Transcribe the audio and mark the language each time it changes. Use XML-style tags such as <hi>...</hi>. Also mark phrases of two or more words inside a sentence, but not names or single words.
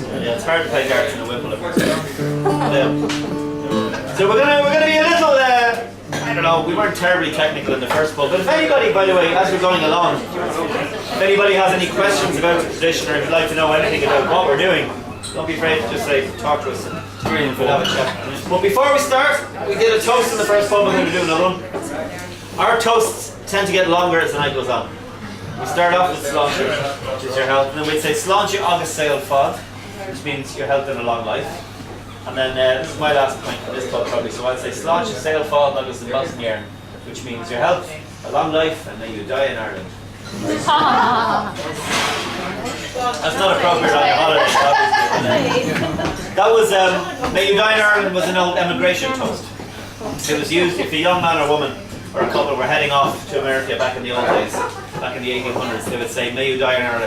<en>Yeah, it's hard to play darts in a Whipple. So we're gonna be a little, I don't know, we weren't terribly technical in the first pub, but if anybody, by the way, as we're going along, if anybody has any questions about the tradition or if you'd like to know anything about what we're doing, don't be afraid to just talk to us and we'll have a chat. But before we start, we did a toast in the first pub, we're going to do another one. Our toasts tend to get longer as the night goes on. We start off with sláinte, which is your health, and then we'd say</en> <ga>sláinte agus saol fad,</ga> <en>which means your health and a long life. And then this is my last point for this pub probably, so I'd say</en> <ga>sláinte saol fad agus an uilleann,</ga> <en>which means your health, a long life, and may you die in Ireland. That's not appropriate on your holiday, obviously. That was, may you die in Ireland was an old emigration toast. It was used if a young man or woman or a couple were heading off to America back in the old days, back in the 1800s, they would say, may you die in Ireland.</en>